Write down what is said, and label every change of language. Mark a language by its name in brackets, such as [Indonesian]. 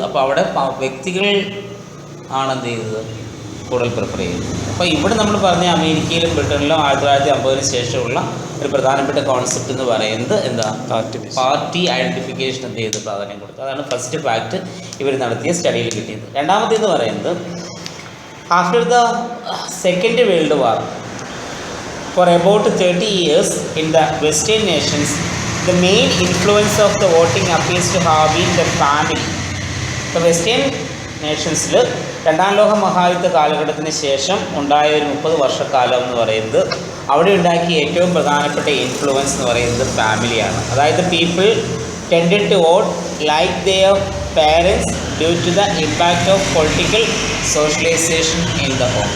[Malayalam] അപ്പോൾ അവിടെ വ്യക്തികൾ ആണ് എന്ത് ചെയ്തത്? കൂടുതൽ പ്രിഫർ ചെയ്യുന്നത്. അപ്പോൾ ഇവിടെ നമ്മൾ പറഞ്ഞ അമേരിക്കയിലും ബ്രിട്ടനിലും 1950 ശേഷമുള്ള ഒരു പ്രധാനപ്പെട്ട കോൺസെപ്റ്റ് എന്ന് പറയുന്നത് എന്താ? പാർട്ടി ഐഡൻറ്റിഫിക്കേഷൻ എന്ത് ചെയ്ത് പ്രാധാന്യം കൊടുത്തു. അതാണ് ഫസ്റ്റ് ഫാക്റ്റ് ഇവർ നടത്തിയ സ്റ്റഡിയിൽ കിട്ടിയത്. രണ്ടാമത്തേന്ന് പറയുന്നത്, [English] After the second world war for about 30 years in the Western nations, the main influence of the voting appears to have been the family. [Malayalam] The Western നേഷൻസിൽ 2ാം ലോക മഹായുദ്ധ കാലഘട്ടത്തിന് ശേഷം ഉണ്ടായ ഒരു 30 വർഷക്കാലം എന്ന് പറയുന്നത് അവിടെ ഉണ്ടാക്കിയ ഏറ്റവും പ്രധാനപ്പെട്ട ഇൻഫ്ലുവൻസ് എന്ന് പറയുന്നത് ഫാമിലിയാണ്. [English] അതായത് people tended to vote like their parents due to the impact of political socialisation in the home.